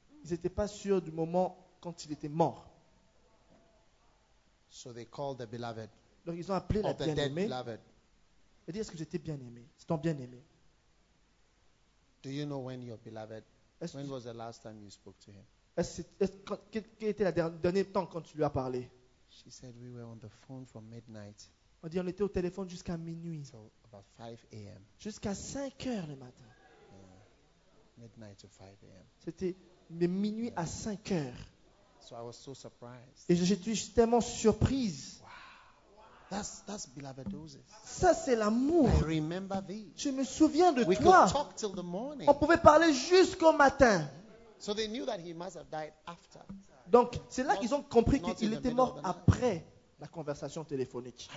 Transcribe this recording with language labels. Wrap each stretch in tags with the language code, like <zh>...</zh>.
<fr>Ils n'étaient pas sûrs du moment quand il était mort.</fr> <en>So they called the beloved.</en> <fr>Donc ils ont appelé la bien-aimée.</fr> <en>Beloved.</en> <fr>Et dit, est-ce que j'étais bien-aimé? C'est ton bien-aimé.</fr> <en>Do you know when your beloved? When was the last time you spoke to him?</en> <fr>Quel était le dernier temps quand tu lui as parlé?</fr> <en>She said we were on the phone from midnight.</en> <fr>On dit on était au téléphone jusqu'à minuit.</fr> <en>So about 5 a.m.</en> <fr>Jusqu'à 5 heures le matin.</fr> <en>Midnight to 5 a.m.</en> <fr>C'était de minuit à 5 heures.</fr> <en>So I was so surprised.</en> <fr>Et j'étais tellement surprise.</fr> <en>Wow. That's beloved doses.</en> <fr>Ça, c'est l'amour.</fr> <en>I remember thee.</en> <fr>Je me souviens de</fr> <en>we</en> <fr>toi.</fr> <en>Could talk till the morning.</en> <fr>On pouvait parler jusqu'au matin.</fr> <en>So they knew that he must have died after.</en> <fr>Donc, c'est là qu'ils ont compris qu'il était mort après la conversation téléphonique.</fr>